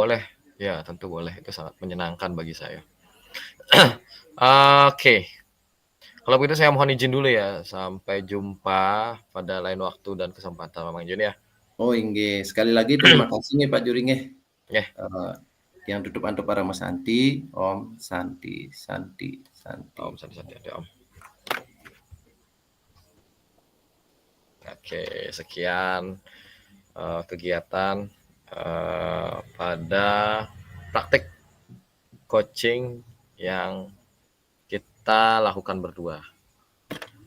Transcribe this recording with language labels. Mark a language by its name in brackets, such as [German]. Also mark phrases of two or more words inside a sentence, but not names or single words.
[Indonesian] boleh. Ya, tentu boleh. Itu sangat menyenangkan bagi saya. Oke, kalau begitu saya mohon izin dulu ya. Sampai jumpa pada lain waktu dan kesempatan Pak Mangjun ya. Oh inggih, sekali lagi terima kasih nih Pak Juri nggih. Ya, Eh, yang tutup antuk para Mas Santi, [Sanskrit] Om Santi, Santi, Santi. [Indonesian] Om santai-santai Om. Oke, sekian kegiatan pada praktek coaching yang kita lakukan berdua.